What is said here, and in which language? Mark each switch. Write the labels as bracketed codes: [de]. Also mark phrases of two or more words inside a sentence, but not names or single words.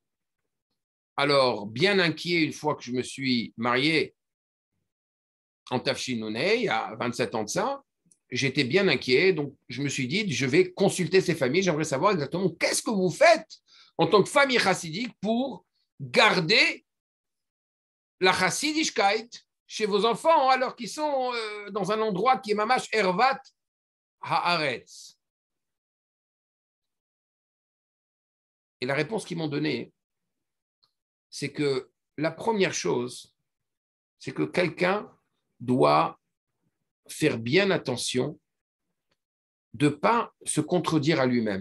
[fr] Alors, bien inquiet, une fois que je me suis marié en Tafshinonei, il y a 27 ans de ça, j'étais bien inquiet, donc je me suis dit, je vais consulter ces familles, j'aimerais savoir exactement qu'est-ce que vous faites en tant que famille chassidique pour garder la chassidishkeit chez vos enfants alors qu'ils sont dans un endroit qui est [he] ממש ערות הארץ. [fr] Et la réponse qu'ils m'ont donnée, c'est que la première chose, c'est que quelqu'un doit faire bien attention de ne pas se contredire à lui-même.